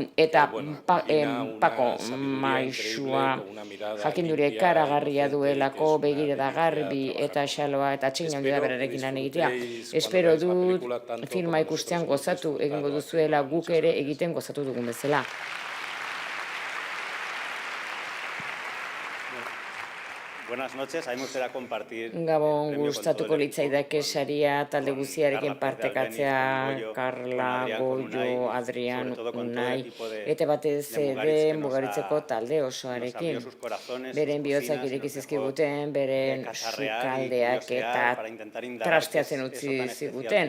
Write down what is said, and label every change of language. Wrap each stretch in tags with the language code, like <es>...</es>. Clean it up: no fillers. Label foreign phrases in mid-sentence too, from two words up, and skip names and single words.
<eu>Eta Paco maixua jakindure karagarria duelako, begirada garbi eta xaloa eta txin handi da berarekin lan egitea. Espero dut filma ikustean gozatu egingo duzuela guk ere egiten gozatu dugun bezala.</eu> <es>Buenas noches, a mí me gustaría compartir.</es> <eu>Gabon, gustatuko litzaidake saria talde guziarekin partekatzea, Carla, Goyo, Adrian, Unai, eta batez ere mugaritzeko talde osoarekin. Beren bihotzak ireki zizkiguten, beren sukaldeak eta trasteatzen utzi ziguten.</eu>